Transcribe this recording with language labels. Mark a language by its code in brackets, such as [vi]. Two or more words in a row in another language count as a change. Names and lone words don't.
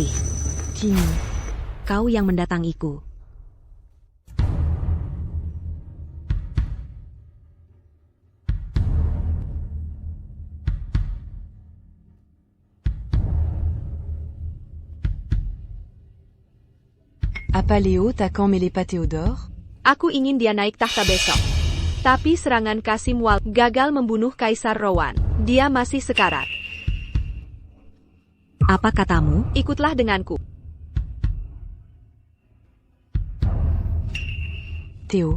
[id] Kini, kau yang mendatangiku. Apa Léo t'as quand mêlé pas Théodore? aku ingin dia naik tahta besok. Tapi serangan Kasim Wal gagal membunuh Kaisar Rowan. Dia masih sekarat. Apa katamu? Ikutlah denganku. Théo,